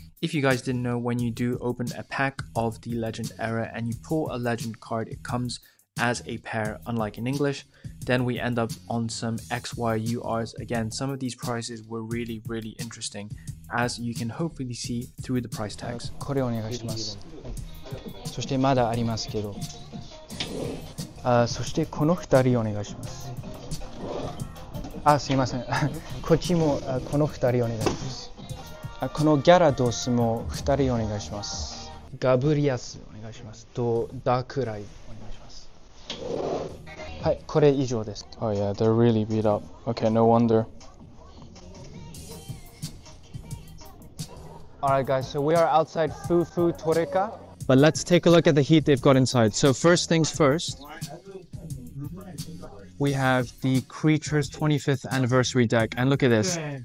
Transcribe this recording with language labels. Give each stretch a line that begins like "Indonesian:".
English: If you guys didn't know, when you do open a pack of the Legend era and you pull a Legend card, it comes as a pair, unlike in English. Then we end up on some XYURs. Again, some of these prices were really interesting, as you can hopefully see through the price tags.
Japanese: これお願いします。そしてまだありますけど、そしてこの2人お願いします。すいません。こっちもこの2人お願いします。このギャラドスも2人お願いします。ガブリアスお願いします。とダークライお願いします。はい、これ以上です。
English: Oh yeah, they're really beat up. Okay, no wonder. Alright guys, so we are outside Fufu Toreka. But let's take a look at the heat they've got inside. So first things first, we have the Creatures 25th Anniversary deck. And look at this.